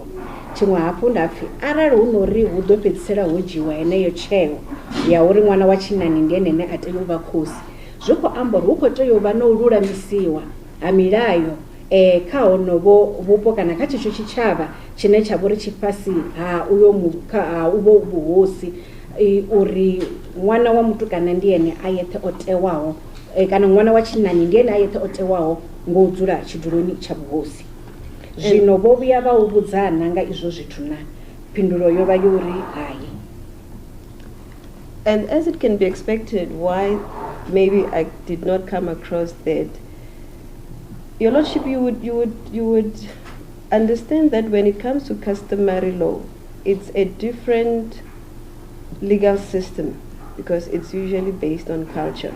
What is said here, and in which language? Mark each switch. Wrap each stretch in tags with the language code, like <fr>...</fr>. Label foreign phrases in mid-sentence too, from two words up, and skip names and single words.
<ve>Tshiṅwe hafhu ndapfi arali hu nori hu ḓo fhedzisela ho dzhiwa heneyo tsheo ya uri ṅwana wa tshinnani ndi ene a tea u vha khosi, zwi khou amba uri hu khou tea u vha no lulamisiwa ha milayo kha honovho vhupo kana kha tshetsho tshitshavha tshine tsha vha uri tshi fhasi ha uyo uvho vhuhosi, uri ṅwana wa mutukana ndi ene a yeṱhe o tewaho kana ṅwana wa tshinnani ndi ene a yeṱhe o tewaho ngo dzula tshiduloni tsha vhuhosi. Zwino vho vhuya vha u vhudzana nga izwo zwithu na phindulo yo vha yo uri hayi.</ve> <en>And as it can be expected, why maybe I did not come across that, Your Lordship, you would understand that when it comes to customary law, it's a different legal system because it's usually based on culture.</en>